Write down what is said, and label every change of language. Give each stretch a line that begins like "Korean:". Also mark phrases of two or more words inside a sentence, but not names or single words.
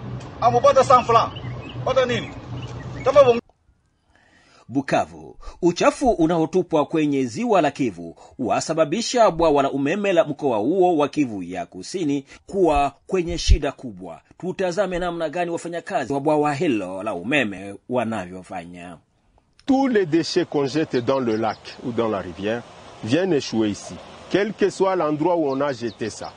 Swahili: Bukavu. Uchafu unaotupwa kwenye ziwa la Kivu wasababisha bwawa la umeme la mkoa huo wa Kivu ya Kusini kuwa kwenye shida kubwa. Tutazame namna gani wafanyakazi wa bwawa hilo la umeme wanavyofanya.
French: Tous les déchets qu'on jette dans le lac ou dans la rivière viennent échouer ici, quel que soit l'endroit où on a jeté ça.